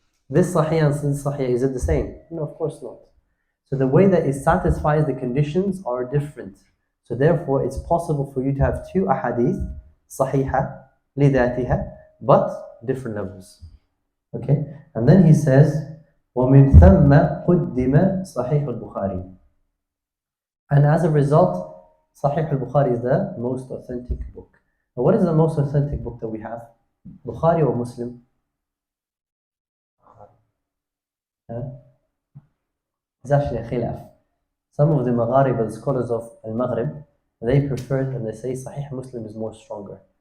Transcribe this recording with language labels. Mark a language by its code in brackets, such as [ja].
[en] This sahih and this sahih, is it the same? No, of course not. So the way that it satisfies the conditions are different. So therefore, it's possible for you to have 2 ahadith, sahiha, lidatiha, but different levels. Okay? And then he says, [ar] وَمِن ثَمَّ قُدِّمَ صَحِيحُ الْبُخَارِي. [en] And as a result, Sahih al-Bukhari is the most authentic book. Now, what is the most authentic book that we have? Bukhari or Muslim? It's actually a khilaf. Some of the Maghrib, the scholars of Al-Maghrib, they prefer it and they say Sahih Muslim is more stronger.